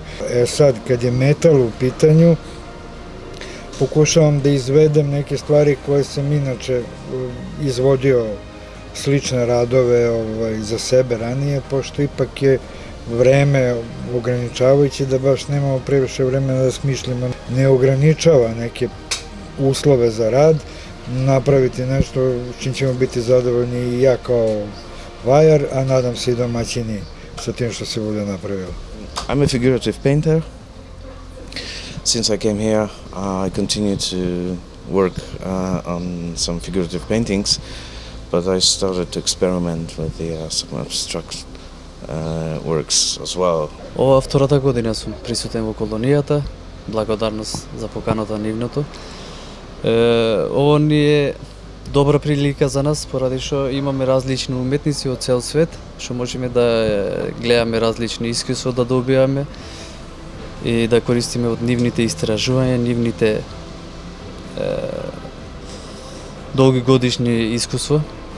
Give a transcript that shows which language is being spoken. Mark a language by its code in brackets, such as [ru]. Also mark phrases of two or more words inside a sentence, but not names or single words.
[sr] Sad, kad je metal u pitanju, pokušavam da izvedem neke stvari koje sam inače izvodio slične radove za sebe ranije, pošto ipak je vreme ograničavajuće da baš nemamo previše vremena da smišljamo. Ne ograničava neke uslove za rad, napraviti nešto s čim ćemo biti zadovoljni i ja kao vajar, a nadam se i domaćini sa tim što se bude napravilo. [en] I'm a figurative painter. Since I came here, I continue to work on some figurative paintings, but I started to experiment with some abstract works as well. [mk] Ова втората година сум присутен во колонијата, благодарност за поканата нивното. Ово ни е добра прилика за нас, поради што имаме различни уметници од цел свет, што можеме да гледаме различни искуства да добиваме и да користиме од нивните истражувања, нивните долгогодишни искуства.